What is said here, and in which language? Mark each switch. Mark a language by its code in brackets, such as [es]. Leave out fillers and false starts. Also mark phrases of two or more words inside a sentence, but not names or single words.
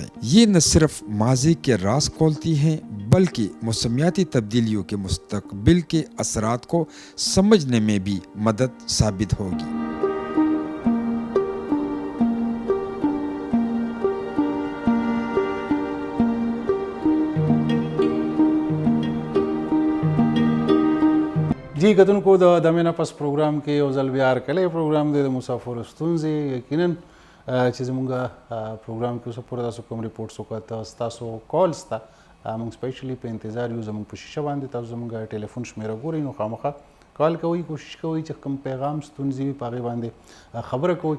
[ur] یہ نہ صرف ماضی کے راز کھولتی ہیں بلکہ موسمیاتی تبدیلیوں کے مستقبل کے اثرات کو سمجھنے میں بھی مدد ثابت ہوگی. [ps] جی کتونکو د دمې نه پس پروګرام کې یو ځل بیا هرکلی پروګرام دی د مسافرو ستونزې. یقینا چې زمونږ پروګرام کې اوسه پورې تاسو کوم ریپورټس وکړه ستاسو کالز ته موږ سپیشلی په انتظار یو. زمونږ په شیشه باندې تاسو زمونږ ټلیفون شمیره ګورئ نو خامخا کال کوئ، کوشش کوئ چې کوم پیغام ستونزې وي په هغې باندې خبره کوئ.